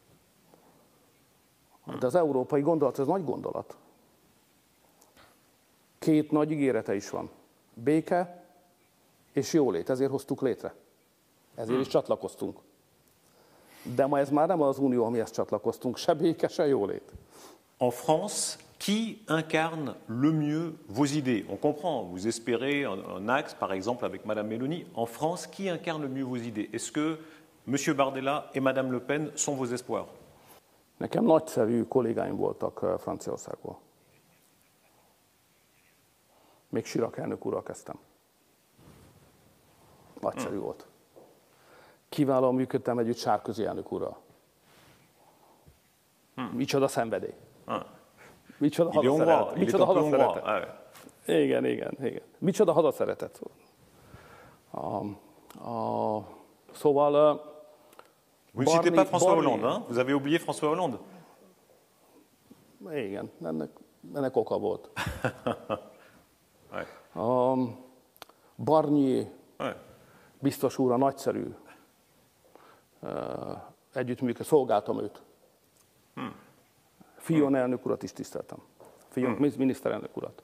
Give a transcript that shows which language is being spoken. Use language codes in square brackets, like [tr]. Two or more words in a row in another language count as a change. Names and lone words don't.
[hu] De az európai gondolat, ez nagy gondolat. Két nagy ígérete is van. Béke és jólét, ezért hoztuk létre. Ezért is csatlakoztunk. De ma ez már nem az unió, amihez csatlakoztunk, se béke, se jólét. [fr] En France, qui incarne le mieux vos idées? On comprend, vous espérez un axe, par exemple, avec Madame Meloni. En France, qui incarne le mieux vos idées? Est-ce que Monsieur Bardella et Madame Le Pen sont vos espoirs? [hu] Nekem nagyszerű kollégáim voltak Franciaországból. Még Chirac elnök úrral kezdtem. Nagyszerű volt. Kiválóan működtem együtt Sárközi elnök úrral. Micsoda szenvedély. Micsoda hadaszeretet. Micsoda hadaszeretet. Igen. Micsoda hadaszeretet. Szóval... [fr] Vous ne citez pas François Hollande, hein? Vous avez oublié François Hollande? [hu] Igen, ennek oka volt. Barnier biztos úr a nagyszerű együttműködő, szolgáltam őt. Fillon elnök urat is tiszteltem. Fillon miniszterelnök urat.